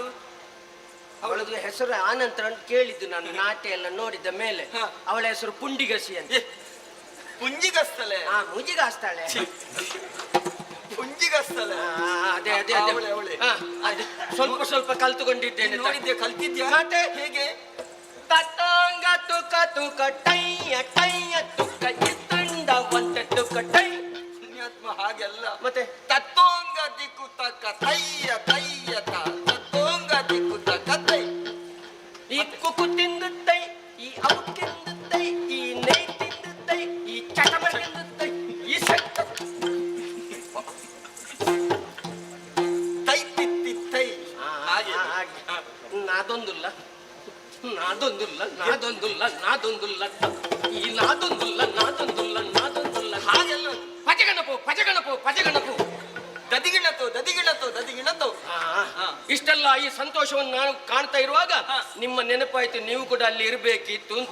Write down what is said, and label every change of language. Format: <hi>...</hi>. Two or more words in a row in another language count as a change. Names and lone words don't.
<kn>ಅವಳದು ಹೆಸರು ಆನಂತರ ಅಂತ ಕೇಳಿದ್ದು ನಾನು, ನಾಟ್ಯ ಎಲ್ಲ ನೋಡಿದ ಮೇಲೆ. ಹಾ. ಅವಳ ಹೆಸರು ಪುಂಡಿಗಸಿ ಅಂತ. ಏ, ಪುಂಜಿಗಸ್ತಲೆ. ಮುಜಿಗ ಹಸ್ತಾಳೆ. ಪುಂಜಿಗಸ್ತಲೆ. ಅದೇ ಅದೇ ಅವಳೆ, ಅವಳೆ. ಅದೇ ಸ್ವಲ್ಪ ಸ್ವಲ್ಪ ಕಲ್ತುಕೊಂಡಿದ್ದೇನೆ. ನೋಡಿದ್ಯಾ? ಕಲ್ತಿದ್ಯಾ? ಮತ್ತೆ? ಹೇಗೆ? ತತ್ತಂಗ ತುಕ ತುಕ ಟೈಯ ಟೈಯ ತುಕ ಇತ್ತಂಡ ಒಂದ ತುಕ ಟೈ. ಪುಣ್ಯಾತ್ಮ ಹಾಗೆಲ್ಲ. ಮತ್ತೆ ತತ್ತೋಂಗ ದಿಕ್ಕು ತಕ್ಕ ತಯ್ಯ ತಯ್ಯ ತತ್ತೋಂಗ ದಿಕ್ಕು ತಕ್ಕ ತೈ. ಈ ಕುಕು ತಿಂದುತ್ತೈ, ಈ ಅವು ತಿಂದುತ್ತೈ, ಈ ನೈ ತಿಂದುತ್ತೈ, ಈ ಚಟಮ ತಿಂದುತ್ತೈ, ಈ ಸೆಟ್ಟ ತೈ ತಿತ್ತಿ ತೈ. ಹಾಗೆ. ನಾದೊಂದುಲ್ಲ ನಾದೊಂದುಲ್ಲ ನಾದೊಂದುಲ್ಲ ನಾದೊಂದುಲ್ಲ ಈ ನಾದೊಂದುಲ್ಲ ನಾದೊಂದುಲ್ಲ ನಾದೊಂದುಲ್ಲ. ಹಾಗೆಲ್ಲ ಪಜಗಣಪು ಪಜಗಣಪು ಪಜಗಣಪು. ದದಿಗಿಣತು ದದಿಗಿಣತು ದದಿಗಿಣತು. ಇಷ್ಟೆಲ್ಲ ಈ ಸಂತೋಷವನ್ನು ನಾನು ಕಾಣ್ತಾ ಇರುವಾಗ ನಿಮ್ಮ ನೆನಪಾಯ್ತು, ನೀವು ಕೂಡ ಅಲ್ಲಿ ಇರ್ಬೇಕಿತ್ತು ಅಂತ.</kn>